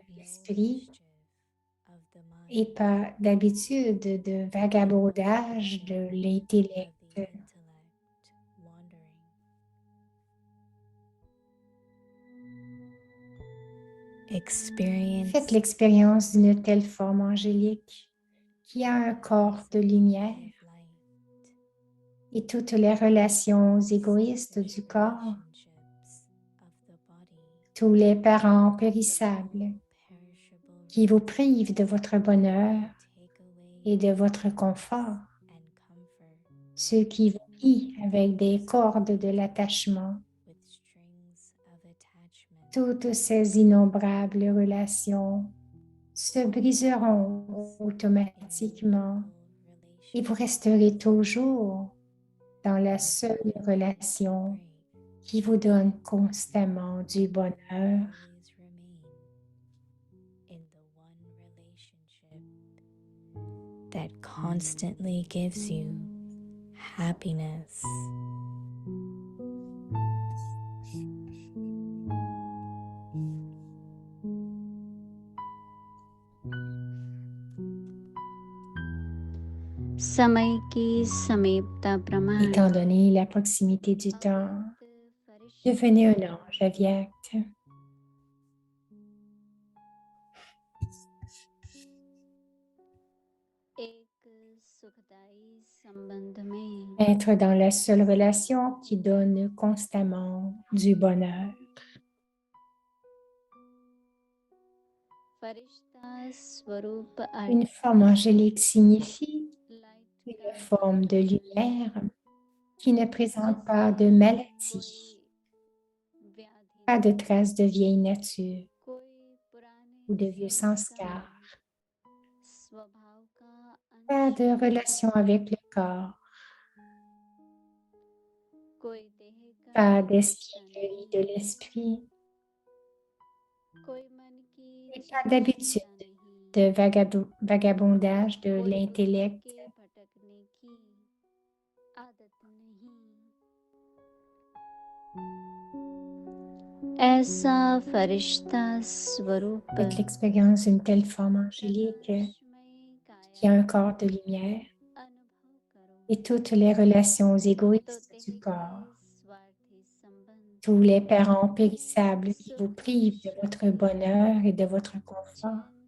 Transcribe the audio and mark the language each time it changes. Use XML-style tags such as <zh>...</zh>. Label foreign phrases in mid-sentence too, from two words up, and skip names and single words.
<fr>l'esprit</fr> <en>mischief of the</en> <fr>et</fr> <en>mind,</en> <fr>pas d'habitude de vagabondage de</fr> <en>of</en> <fr>l'intellect.</fr> <en>the intellect wandering. Experience</en> <fr>Faites l'expérience d'une telle forme angélique qui a un corps de lumière</fr> <en>of light,</en> <fr>et toutes les relations égoïstes</fr> <en>selfish</en> <fr>du corps,</fr> <en>relationships of the body,</en> <fr>tous les parents périssables</fr> <en>perishable</en> <fr>qui vous privent de votre bonheur</fr> <en>take away</en> <fr>et de votre confort,</fr> <en>and comfort</en> <fr>ceux qui vous lient avec des cordes de l'attachement,</fr> <en>with strings of attachment</en> <fr>toutes ces innombrables relations se briseront automatiquement et vous resterez toujours dans la seule relation qui vous donne constamment du bonheur.</fr> <en>always remain in the one relationship that constantly gives you happiness.</en> <hi>समय की समीपता प्रमाण</hi> <fr>Étant donné la proximité du temps, devenez un ange avyakt.</fr> <hi>एक सुखदायी संबंध में</hi> <fr>Être dans la seule relation qui donne constamment du bonheur.</fr> <hi>फरिश्ता स्वरूप</hi> <fr>Une</fr> <hi>अर्थ</hi> <fr>forme angélique signifie</fr> <hi>लाइट</hi> <fr>une</fr> <hi>का</hi> <fr>forme de</fr> <hi>अर्थ</hi> <fr>lumière qui ne présente pas</fr> <hi>जैसे</hi> <fr>de maladie,</fr> <hi>कोई व्याधि</hi> <fr>pas de traces de vieille nature</fr> <hi>कोई पुराने</hi> <fr>ou de vieux</fr> <hi>संस्कार</hi> <fr>sanskars,</fr> <hi>स्वभाव का</hi> <fr>pas</fr> <hi>अंश</hi> <fr>de relation avec le corps,</fr> <hi>कोई देह का</hi> <fr>pas</fr> <hi>रिश्ता</hi> <fr>d'espièglerie de</fr> <hi>नहीं</hi> <fr>l'esprit</fr> <hi>कोई मन की</hi> <fr>et pas d'habitude</fr> <hi>चंचलता नहीं</hi> <fr>de vagabondage de</fr> <hi>कोई बुद्धि</hi> <fr>l'intellect,</fr> <hi>के भटकने की आदत नहीं ऐसा फरिश्ता स्वरूप</hi> <fr>Faites l'expérience d'une telle forme angélique qui a un corps de lumière et toutes les relations égoïstes du corps, tous les parents périssables qui vous privent de votre bonheur et de votre confort,</fr>